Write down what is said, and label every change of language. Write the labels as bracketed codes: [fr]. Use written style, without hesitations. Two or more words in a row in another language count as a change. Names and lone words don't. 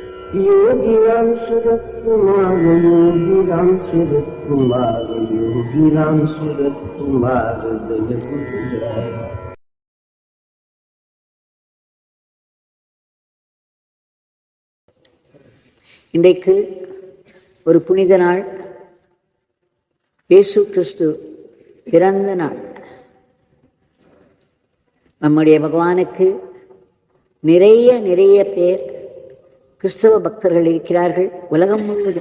[sa] योगीराम सूरत कुमार, योगीराम सूरत कुमार, योगीराम सूरत कुमार जय गुरुराय। [ta] இன்றைக்கு ஒரு புனித நாள், இயேசு கிறிஸ்து பிறந்த நாள். நம்முடைய பகவானுக்கு நிறைய பேர் கிறிஸ்தவ பக்தர்கள் இருக்கிறார்கள் உலகம் முழுவதும்.